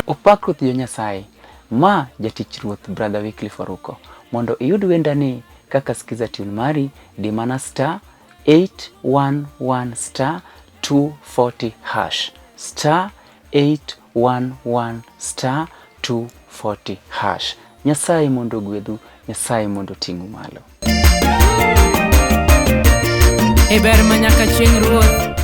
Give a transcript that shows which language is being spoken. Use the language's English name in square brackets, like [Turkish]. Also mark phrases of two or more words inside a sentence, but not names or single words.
[Luo (Kenya and Tanzania)] Pak Ruoth jo Nyasaye, ma jatich Ruoth Brother Wycliffe Oruko. Mondo iyud wendani kaka skiza tune mari, di mana [English] star 811 star 240 hash. Star 811 star 240 hash. [Luo (Kenya and Tanzania)] Nyasaye mondo gwedhu, Nyasaye mondo ting'u malo. E ber ma nyaka chieng' Ruoth